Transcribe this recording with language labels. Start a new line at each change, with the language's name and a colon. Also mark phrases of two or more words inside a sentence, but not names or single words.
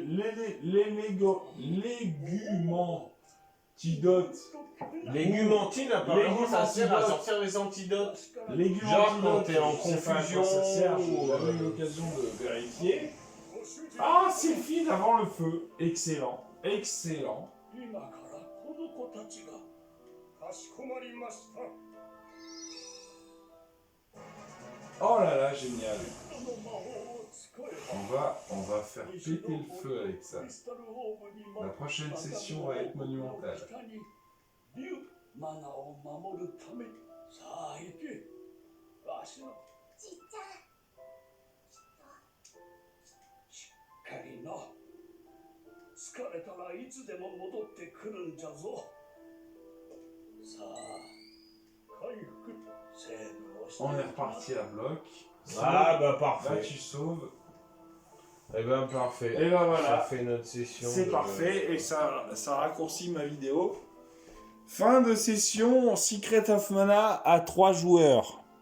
French: légumantidotes. Légumantine, apparemment, ça sert à Légumantidote. sortir les antidotes. Légumantidotes, Genre quand t'es en je sais pas à quoi confusion ça sert, j'ai ou, jamais eu l'occasion de vérifier. Ah, Sylphide avant le feu. Excellent. Excellent.
Japanese: 今からこの子たちがかしこまりました。
French: Oh là là, génial.
Japanese: この魔法を使えば
French: On va faire péter le feu avec ça.
Japanese: クリスタルオーブに
French: La prochaine session va être monumentale.
Japanese: 北に竜マナを守るためにさあ行け。わしのちっちゃん、しっかりな。疲れたらいつでも戻ってくるんじゃぞ。
French: On est reparti à bloc. Ah bah Là, parfait. tu sauves. Eh ben parfait. Et ben Ça voilà. fait notre session. C'est de- parfait et ça raccourcit ma vidéo. Fin de session Secret of Mana à 3 joueurs.